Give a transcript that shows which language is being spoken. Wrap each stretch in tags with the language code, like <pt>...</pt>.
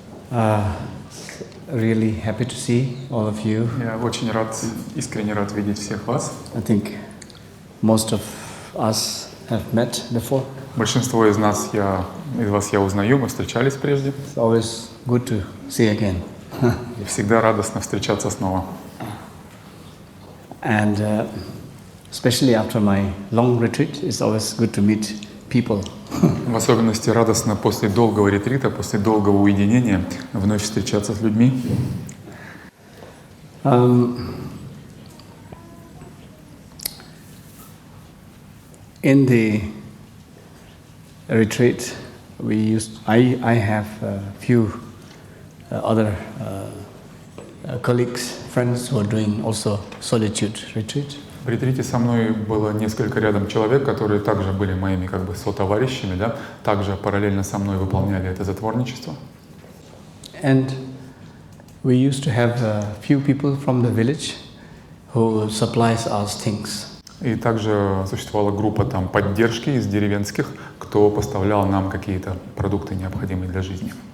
<en>Really happy to see all of you.</en> <ru>Я очень рад, искренне рад видеть всех вас.</ru> <en>I think most of us have met before.</en> <ru>Большинство из вас я узнаю, мы встречались прежде.</ru> <en>It's always good to see again.</en> <ru>И всегда радостно встречаться снова.</ru> <en>And especially after my long retreat, it's always good to meet people.</en> <ru>В особенности радостно после долгого ретрита, после долгого уединения вновь встречаться с людьми.</ru> <en>In the retreat, I have a few other colleagues, friends who are doing also solitude retreat.</en> <ru>В ретрите со мной было несколько рядом человек, которые также были моими сотоварищами, да, также параллельно со мной выполняли это затворничество.</ru> <en>And we used to have a few people from the village who supplies us things.</en> <ru>И также существовала группа поддержки из деревенских, кто поставлял нам какие-то продукты, необходимые для жизни.</ru>